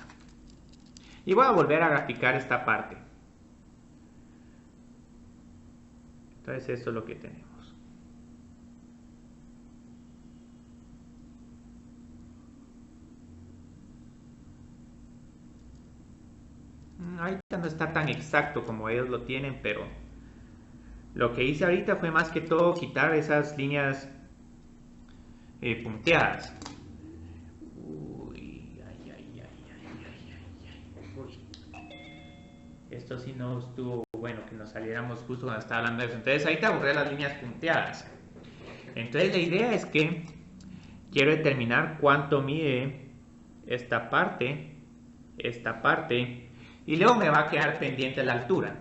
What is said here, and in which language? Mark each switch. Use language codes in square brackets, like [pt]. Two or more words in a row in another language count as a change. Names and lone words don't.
[es] Y voy a volver a graficar esta parte. Entonces esto es lo que tenemos. ahorita no está tan exacto como ellos lo tienen, pero lo que hice ahorita fue más que todo quitar esas líneas punteadas. Uy, ay, ay, ay, ay, ay, ay, ay. Uy. Esto sí no estuvo bueno que nos saliéramos justo cuando estaba hablando de eso. Entonces ahorita borré las líneas punteadas. Entonces la idea es que quiero determinar cuánto mide esta parte, y luego me va a quedar pendiente la altura.